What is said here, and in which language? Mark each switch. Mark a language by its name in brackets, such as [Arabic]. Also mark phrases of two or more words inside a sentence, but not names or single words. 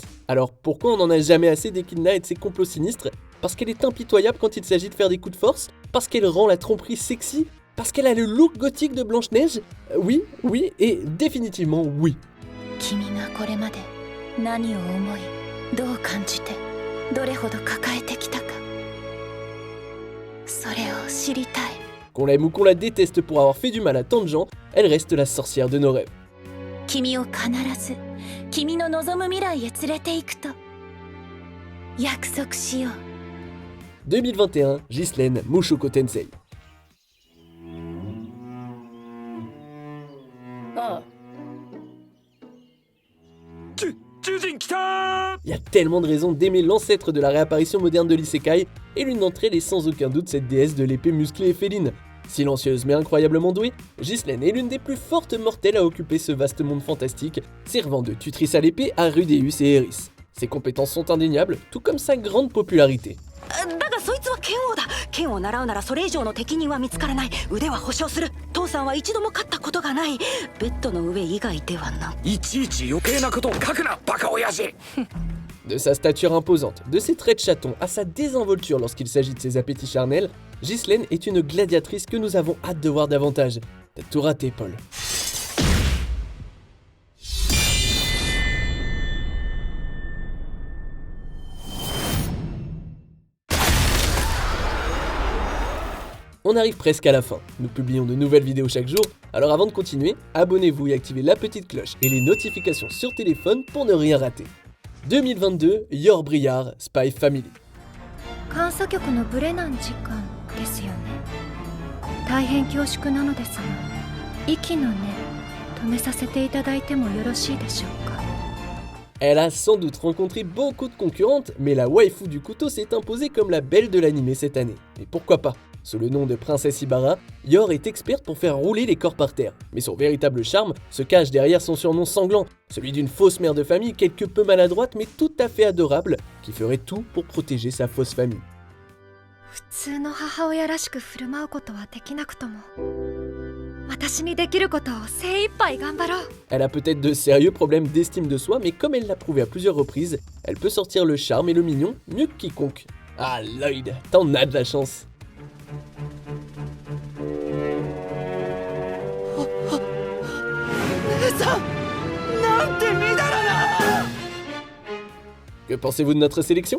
[French] Alors pourquoi on n'en a jamais assez d'Echidna et de ses complots sinistres? Parce qu'elle est impitoyable quand il s'agit de faire des coups de force? Parce qu'elle rend la tromperie sexy? Parce qu'elle a le look gothique de Blanche-Neige? Oui, oui et définitivement oui. [Japanese] 君がこれまで何を思いどう感じてどれほど抱えてきたかそれを知りたい [French] Qu'on l'aime ou qu'on la déteste pour avoir fait du mal à tant de gens, elle reste la sorcière de nos rêves. [Japanese] 君を必ず君の望む未来へ連れて行くと約束しよう [French] 2021, Ghislaine Mushoku Tensei. ああ Il y a tellement de raisons d'aimer l'ancêtre de la réapparition moderne de l'isekai, et l'une d'entre elles est sans aucun doute cette déesse de l'épée musclée et féline. Silencieuse mais incroyablement douée, Ghislaine est l'une des plus fortes mortelles à occuper ce vaste monde fantastique, servant de tutrice à l'épée à Rudeus et Eris. Ses compétences sont indéniables, tout comme sa grande popularité. [Japanese] だがそいつは剣王だ。剣を習うならそれ以上の敵人は見つからない。腕は保証する。父さんは一度も勝ったことがない。ベッドの上以外ではな。いちいち余計なことを書くな、バカ親父。 [French] De sa stature imposante, de ses traits de chaton à sa désinvolture lorsqu'il s'agit de ses appétits charnels, Ghislaine est une gladiatrice que nous avons hâte de voir davantage. T'as tout raté, Paul. On arrive presque à la fin. Nous publions de nouvelles vidéos chaque jour, alors avant de continuer, abonnez-vous et activez la petite cloche et les notifications sur téléphone pour ne rien rater. 2022, Yor Briar, Spy Family. [Japanese] 監査局のブレナン時間ですよね大変恐縮なのですが息の根止めさせていただいてもよろしいでしょうか [French] Elle a sans doute rencontré beaucoup de concurrentes, mais la waifu du couteau s'est imposée comme la belle de l'anime cette année. Et pourquoi pas? Sous le nom de Princesse Ibarra, Yor est experte pour faire rouler les corps par terre. Mais son véritable charme se cache derrière son surnom sanglant, celui d'une fausse mère de famille quelque peu maladroite mais tout à fait adorable, qui ferait tout pour protéger sa fausse famille. [Japanese] 普通の母親らしく振る舞うことはできなくとも私私にできることを精一杯頑張ろう。 [French] Elle a peut-être de sérieux problèmes d'estime de soi, mais comme elle l'a prouvé à plusieurs reprises, elle peut sortir le charme et le mignon mieux que quiconque. Ah Lloyd, t'en as de la chance. Que pensez-vous de notre sélection?